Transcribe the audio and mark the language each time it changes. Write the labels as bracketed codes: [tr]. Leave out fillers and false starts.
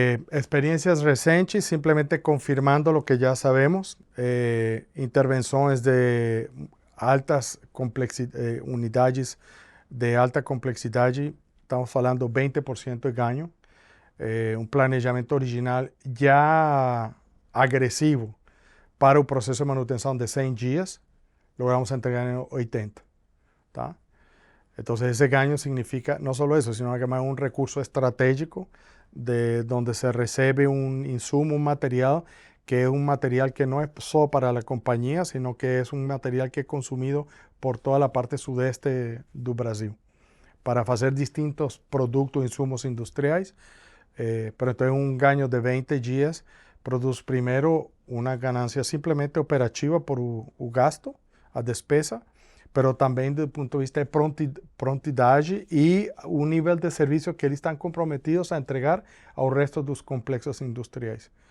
[es] Experiencias recentes, simplemente confirmando lo que ya sabemos, intervenciones de altas unidades de alta complexidade [pt] estamos falando 20% de ganho, um planejamento original já agressivo para o processo de manutenção de 100 dias, logramos entregar em 80, tá? [es] Entonces ese ganho significa no solo eso, sino que además un recurso estratégico de donde se recibe un insumo, un material que es un material que no es solo para la compañía, sino que es un material que es consumido por toda la parte sudeste do Brasil para hacer distintos productos, insumos industriales. Pero entonces un ganho de 20 días produce primero una ganancia simplemente operativa [pt] por o gasto, a despesa, pero também do ponto de vista de prontidade e o nível de serviço que eles estão comprometidos a entregar ao resto dos complexos industriais.